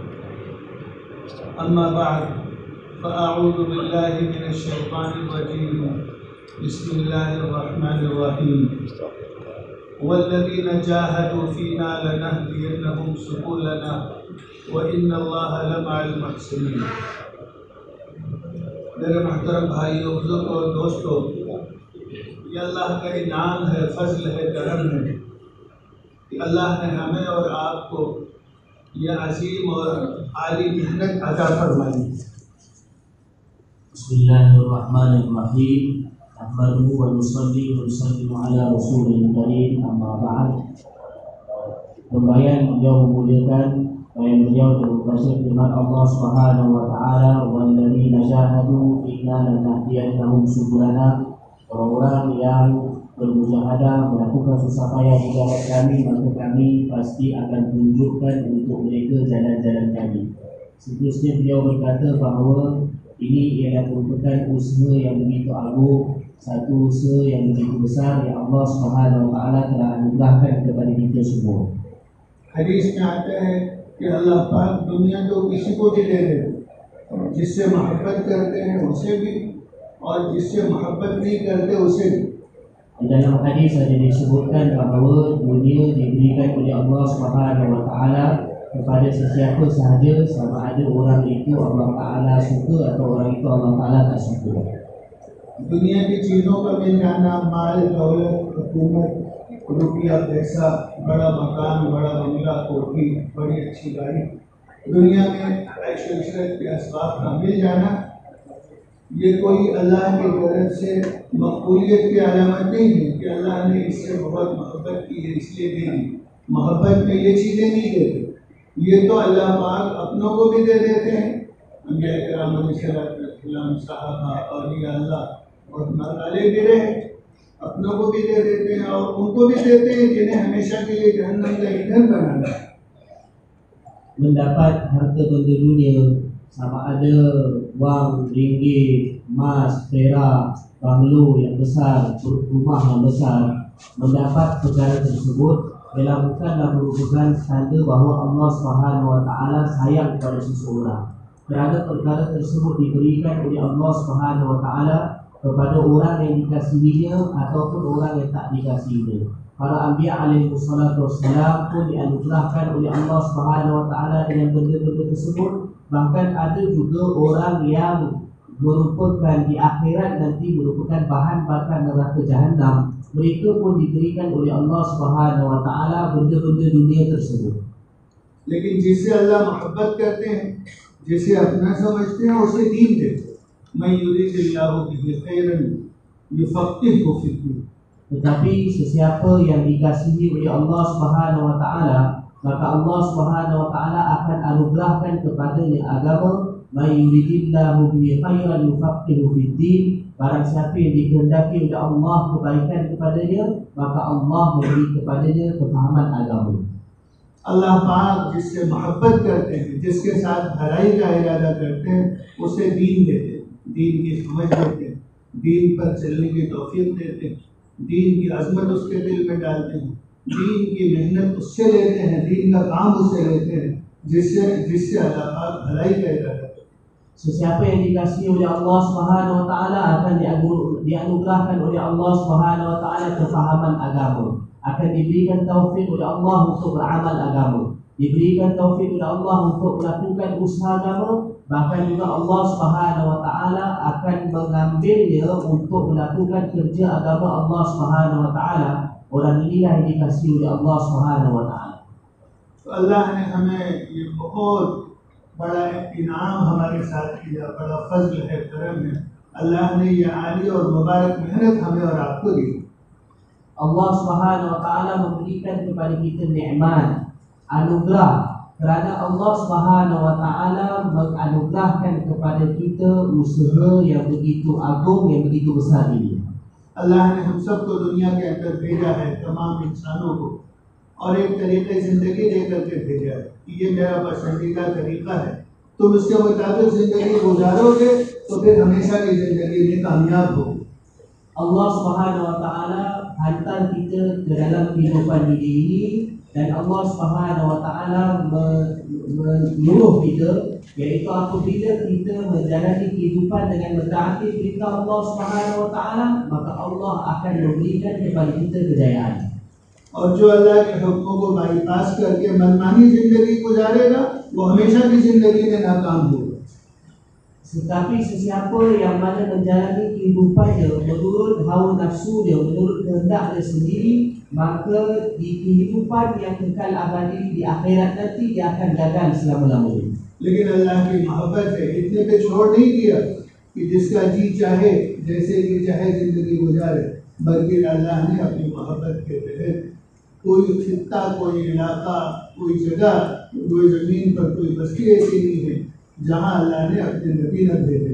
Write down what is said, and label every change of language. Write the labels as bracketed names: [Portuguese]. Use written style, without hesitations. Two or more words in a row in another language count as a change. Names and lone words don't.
[Arabic] أما بعد فأعوذ بالله من الشيطان الرجيم. بسم الله الرحمن الرحيم. والذين جاهدوا فينا لنهدينهم سبلنا وإن الله لمع المحسنين. [Urdu] میرے محترم بھائیوں بزرگوں اور دوستوں، یہ اللہ کا انعام ہے، فضل ہے، کرم ہے کہ اللہ نے ہمیں اور آپ کو یہ عظیم اور عالی محنت عطا فرمائی. [Arabic] بسم الله الرحمن الرحيم. نحمده ونصلي ونسلم على رسوله الكريم، أما بعد. [Malay] Pembayan beliau memuliakan, bayan beliau berkasih firman Allah [Arabic] سبحانه وتعالى, والذين جاهدوا فينا لنهدينهم سبلنا. [Malay] Orang-orang yang bermujahadah melakukan susah payah di jalan kami, maka kami pasti akan tunjukkan untuk mereka jalan-jalan kami. Seterusnya beliau berkata bahawa ini ialah merupakan usaha yang begitu agung, satu usaha yang begitu besar yang Allah [Arabic] سبحانه وتعالى [Malay] telah anugerahkan kepada kita semua. [Urdu] حدیث میں آتا ہے کہ اللہ پاک دنیا تو کسی کو بھی دے دے، جس سے محبت کرتے ہیں اسے بھی اور جس سے محبت نہیں کرتے اسے بھی. [Malay] Dalam hadis ada disebutkan bahawa dunia diberikan oleh Allah [Arabic] سبحانه وتعالى [Malay] kepada sesiapa sahaja, sama ada orang itu Allah taala suka atau orang itu Allah taala tak suka. [Urdu] دنیا کی چیزوں کا مل جانا، مال دولت، حکومت، روپیہ، پیسہ، بڑا مکان، بڑا بنگلہ، کوٹھی، بڑی اچھی گاڑی، دنیا میں عیش و عشرت کے اسباب کا مل جانا، یہ کوئی اللہ کی طرف سے مقبولیت کی علامت نہیں ہے کہ اللہ نے اس سے بہت محبت کی ہے اس لیے دے دی. محبت میں یہ چیزیں نہیں دیتے، یہ تو اللہ پاک اپنوں کو بھی دے دیتے ہیں. انبیاء کرام علیہ السلام، صحابہ، اولیاء اللہ اور ملالے گرے اپنوں کو بھی دے دیتے ہیں اور ان کو بھی دیتے ہیں جنہیں ہمیشہ کے لیے جہنم کا ایندھن بنانا ہے. [Malay] Mendapat harta benda dunia, sama ada wang, ringgit, emas, perak, banglo yang besar, rumah yang besar, mendapat perkara tersebut ialah bukanlah merupakan tanda bahawa Allah [Arabic] سبحانه وتعالى [Malay] sayang kepada seseorang. Kerana perkara tersebut diberikan oleh Allah [Arabic] سبحانه وتعالى [Malay] kepada orang yang dikasihinya ataupun orang yang tak dikasihinya. Para anbiya [Arabic] عليه الصلاة والسلام [Malay] pun dianugerahkan oleh Allah [Arabic] سبحانه وتعالى [Malay] dengan benda-benda tersebut. Bahkan ada juga orang yang merupakan di akhirat nanti merupakan bahan bakar neraka jahanam. Mereka pun diberikan oleh Allah [Arabic] سبحانه وتعالى [Malay] benda-benda dunia tersebut. [Urdu] لیکن جس سے اللہ محبت کرتے ہیں، جسے اپنا سمجھتے ہیں، اسے دین دیتے ہیں. [Arabic] من يرد الله به خيرا يفقهه في الدين. [Malay] Tetapi sesiapa yang dikasihi oleh Allah [Arabic] سبحانه وتعالى, [Malay] maka Allah [Arabic] سبحانه وتعالى [Malay] akan anugerahkan kepadanya agama. [Arabic] من يرد الله به خيرا يفقهه في الدين. [Malay] Barang siapa yang dikehendaki oleh Allah kebaikan kepadanya, maka Allah memberi kepadanya kefahaman agama. [Urdu] اللہ پاک جس سے محبت کرتے ہیں، جس کے ساتھ بھلائی کا ارادہ کرتے ہیں، اسے دین دیتے ہیں، دین کی سمجھ دیتے ہیں، دین پر چلنے کی توفیق دیتے ہیں، دین کی عظمت اس کے دل میں ڈالتے ہیں، دین کی محنت اس سے لیتے ہیں، دین کا کام اس سے لیتے ہیں، جس سے اللہ پاک بھلائی کا ارادہ کرتے ہیں. [Malay] Sesiapa yang dikasihi oleh Allah [Arabic] سبحانه وتعالى [Malay] akan dianugerahkan oleh Allah [Arabic] سبحانه وتعالى [Malay] kefahaman agama. Akan diberikan taufik oleh Allah untuk beramal agama. Diberikan taufik oleh Allah untuk melakukan usaha agama, bahkan juga Allah [Arabic] سبحانه وتعالى [Malay] akan mengambilnya untuk melakukan kerja agama Allah [Arabic] سبحانه وتعالى. [Malay] Orang inilah yang dikasihi oleh Allah [Arabic] سبحانه وتعالى. [Urdu] تو اللہ نے ہمیں یہ بہت بڑا انعام ہمارے ساتھ کیا، بڑا فضل ہے، کرم ہے. اللہ نے یہ عالی اور مبارک محنت ہمیں اور آپ کو دی. [Malay] Allah [Arabic] سبحانه وتعالى [Malay] memberikan kepada kita nikmat, anugerah, kerana Allah [Arabic] سبحانه وتعالى [Malay] menganugerahkan kepada kita usaha yang begitu agung, yang begitu besar ini. [Urdu] اللہ نے ہم سب کو دنیا کے اندر بھیجا ہے، تمام انسانوں کو، اور ایک طریقے زندگی دے کرکے بھیجا ہے کہ یہ میرا پسندیدہ طریقہ ہے، تم اس کے مطابق زندگی گزاروگے تو پھر ہمیشہ کی زندگی میں کامیاب ہوگے. [Malay] Allah [Arabic] سبحانه وتعالى [Malay] hantar kita ke dalam kehidupan dunia ini, dan Allah [Arabic] سبحانه وتعالى [Malay] menyuruh kita, iaitu apabila kita menjalani kehidupan dengan mentaati perintah Allah [Arabic] سبحانه وتعالى, [Malay] maka Allah akan memberikan kepada kita kejayaan. [Urdu] اور جو اللہ کے حکموں کو بائی پاس کر کے من مانی زندگی گزارے گا وہ ہمیشہ کی زندگی میں ناکام ہوگا. [Malay] Tetapi sesiapa yang mana menjalani kehidupannya menurut hawa nafsu dia, menurut kehendak dia sendiri, maka di kehidupan yang kekal abadi di akhirat nanti dia akan gagal selama-lamanya. [Urdu] لیکن اللہ کی محبت ہے، اتنے پہ چھوڑ نہیں دیا کہ جس کا جی چاہے جیسے جی چاہے زندگی گزارے، بلکہ اللہ نے اپنی محبت کے تحت کوئی خطہ، کوئی علاقہ، کوئی جگہ، کوئی زمین پر کوئی بستی ایسی نہیں ہے جہاں اللہ نے اپنے نبی نہ بھیجے.